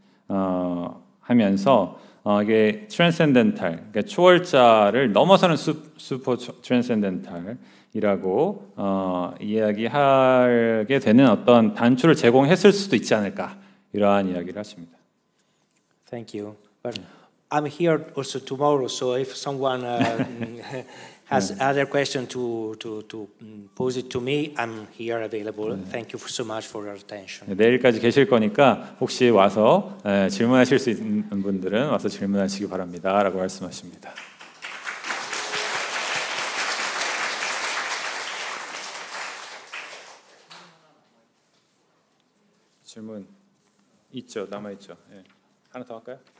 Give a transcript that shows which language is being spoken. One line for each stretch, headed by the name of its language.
Korean: 이야기하면서 이게 트랜센덴탈, 그러니까 초월자를 넘어서는 슈퍼 트랜센덴탈이라고 이야기하게 되는 어떤 단초를 제공했을 수도 있지 않을까 이러한 이야기를 하십니다.
English: Thank you. But I'm here also tomorrow, so if someone has other question to pose it to me, I'm here available. Thank you so much for your attention.
Korean: 내일까지 계실 거니까 혹시 와서 질문하실 수 있는 분들은 와서 질문하시기 바랍니다라고 말씀하십니다. 질문 있죠, 남아 있죠. 예. 하나 더 할까요?